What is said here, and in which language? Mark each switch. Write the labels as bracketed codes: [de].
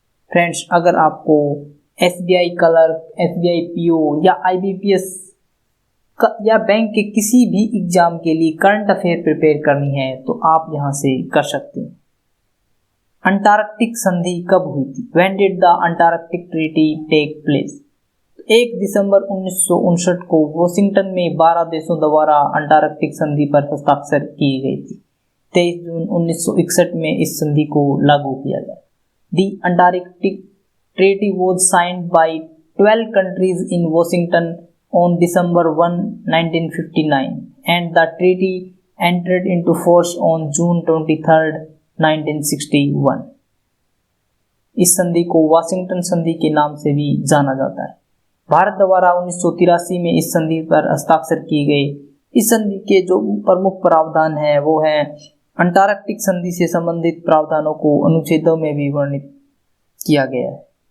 [hi] Friends, अगर आपको SBI clerk, SBI PO या IBPS या बैंक के किसी भी एग्जाम के लिए करंट अफेयर प्रिपेयर करनी है तो आप यहां से कर सकते हैं। अंटार्कटिक संधि कब हुई थी? [en] When did the Antarctic Treaty take place? [hi] 1 दिसंबर 1959 को वॉशिंगटन में 12 देशों द्वारा अंटार्कटिक संधि पर हस्ताक्षर किए गए थे। 23 जून 1961 में इस संधि को लागू किया गया। [en] The Antarctic Treaty was signed by 12 countries in Washington on December 1, 1959 and the treaty entered into force on June 23, 1961. [hi] इस संधि को वाशिंगटन संधि के नाम से भी जाना जाता है। भारत द्वारा 1983 में इस संधि पर हस्ताक्षर किए गए। इस संधि के जो प्रमुख प्रावधान हैं वो हैं अंटार्कटिक संधि से संबंधित प्रावधानों को अनुच्छेदों में भी वर्णित किया गया है।